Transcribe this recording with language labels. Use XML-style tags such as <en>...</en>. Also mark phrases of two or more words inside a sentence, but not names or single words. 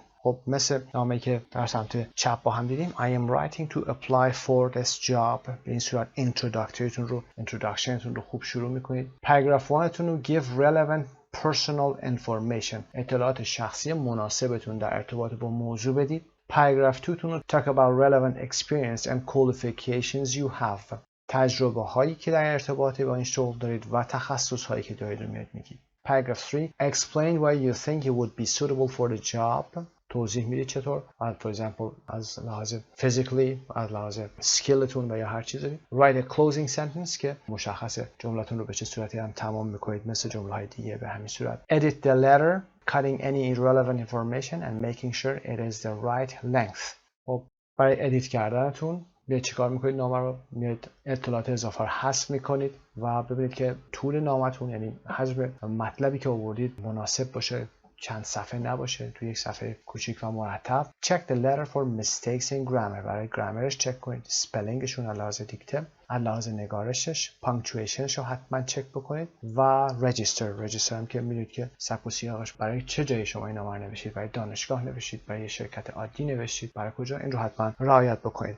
<fa>خب مثل نامه‌ای که در سمت چپ با هم دیدیم</fa> <en>I am writing to apply for this job.</en> <fa>به این صورت introductionتون رو خوب شروع میکنید.</fa> <en>paragraph 1</en> <fa>تون رو</fa> <en>give relevant personal information.</en> <fa>اطلاعات شخصی مناسبتون در ارتباط با موضوع بدید.</fa> <en>Paragraph 2</en> <fa>تون رو</fa> <en>talk about relevant experience and qualifications you have.</en> <fa>تجربه هایی که در ارتباط با این شغل دارید و تخصص هایی که دارید رو میاد میگید.</fa> <en>Paragraph 3 explain why you think you would be suitable for the job.</en> <fa>توضیح میدید چطور.</fa> <en>For example</en> <fa>از لحاظ physically، از لحاظ skillتون و یا هر چیزی.</fa> <en>Write a closing sentence</en> <fa>که مشخص جملتون رو به چه صورتی هم تمام میکنید مثل جمله های دیگه به همین صورت.</fa> <en>Edit the letter, cutting any irrelevant information and making sure it is the right length.</en> <fa>خب برای ادیت کردنتون میاد چیکار میکنید؟ نامه رو میاد اطلاعات اضافه رو حذف میکنید و ببینید که طول نامتون یعنی حجم مطلبی که آوردید مناسب باشه، چند صفحه نباشه، توی یک صفحه کوچیک و مرتب.</fa> <en>Check the letter for mistakes in grammar.</en> <fa>برای گرامرش چک کنید، سپلینگشون از لحاظ دیکته، از لحاظ نگارشش، پانکچویشنش رو حتما چک بکنید و رجیستر هم که میدونید که سبک و سیاقش برای چه جایی شما این نامه رو نوشید، برای دانشگاه نوشید، برای شرکت عادی نوشید، برای کجا، این رو حتما رعایت بکنید.</fa>